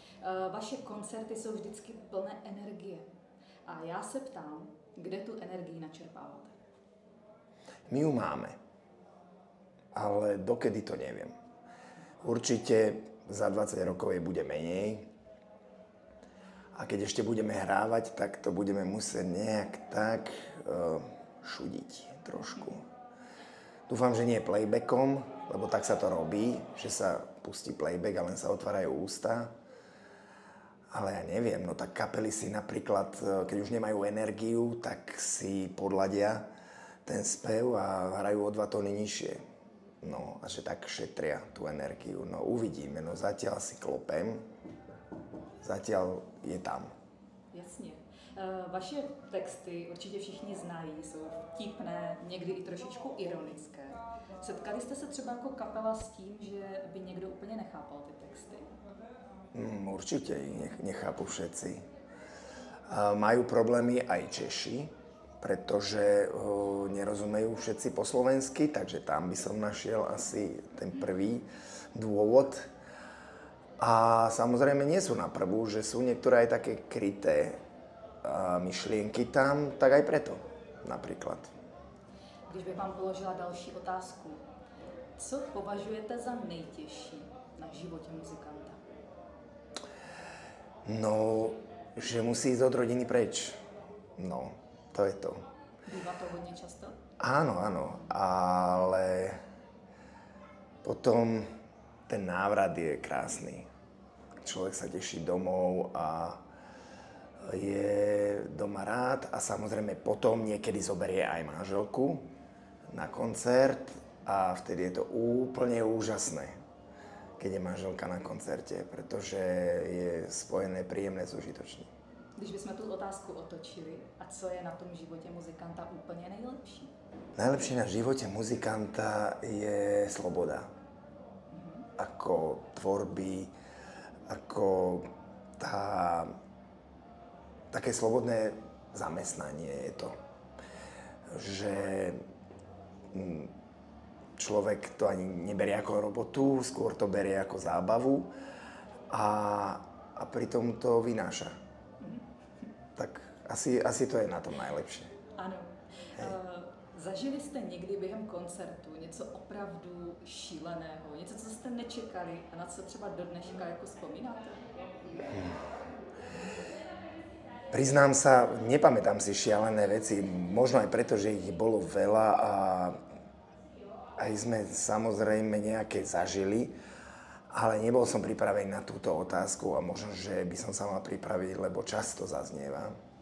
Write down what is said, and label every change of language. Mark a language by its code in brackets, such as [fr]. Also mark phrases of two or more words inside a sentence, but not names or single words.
[cs] Vaše koncerty jsou vždycky plné energie. A já se ptám, kde tu energii načerpáváte? [sk] My ju máme, ale dokedy to neviem. Určite za 20 rokov jej bude menej. A keď ešte budeme hrávať, tak to budeme musieť nejak tak šudiť trošku. Dúfam, že nie playbackom, lebo tak sa to robí, že sa pustí playback a len sa otvárajú ústa. Ale ja neviem, no tak kapely si napríklad, keď už nemajú energiu, tak si podladia ten spev a hrajú o 2 tóny nižšie. No a že tak šetria tú energiu. No uvidíme, no zatiaľ si klopem, zatiaľ je tam. [cs] Jasně. Vaše texty určitě všichni znají, jsou vtipné, někdy i trošičku ironické. Setkali jste se třeba jako kapela s tím, že by někdo úplně nechápal ty texty? [sk] Určite ich nechápu všetci. Majú problémy aj Češi, pretože nerozumejú všetci po slovensky, takže tam by som našiel asi ten prvý dôvod. A samozrejme nie sú na prvú, že sú niektoré aj také kryté myšlienky tam, tak aj preto napríklad. [cs] Když bych vám položila další otázku, co považujete za nejtěžší na životě muzikanta? [sk] No, že musí ísť od rodiny preč. No, to je to. [cs] Bývá to hodně často? [sk] Áno, ale potom ten návrat je krásny. Človek sa teší domov a je doma rád a samozrejme potom niekedy zoberie aj manželku na koncert a vtedy je to úplne úžasné, keď je manželka na koncerte, pretože je spojené príjemné s užitočným. [cs] Když bychom tu otázku otočili, a co je na tom životě muzikanta úplně nejlepší? [sk] Najlepšie na živote muzikanta je sloboda. Ako tvorby, ako také slobodné zamestnanie je to. Že človek to ani neberie ako robotu, skôr to berie ako zábavu a pritom to vynáša. Tak asi to je na tom najlepšie. [cs] Ano. Zažili jste někdy během koncertu něco opravdu šíleného, něco, co jste nečekali a na co třeba do dneška jako vzpomínáte? [sk] Priznám sa, nepamätám si šialené veci, možno aj preto, že ich bolo veľa a aj sme samozrejme nejaké zažili, ale nebol som pripravený na túto otázku a možno, že by som sa mal pripraviť, lebo často zaznieva.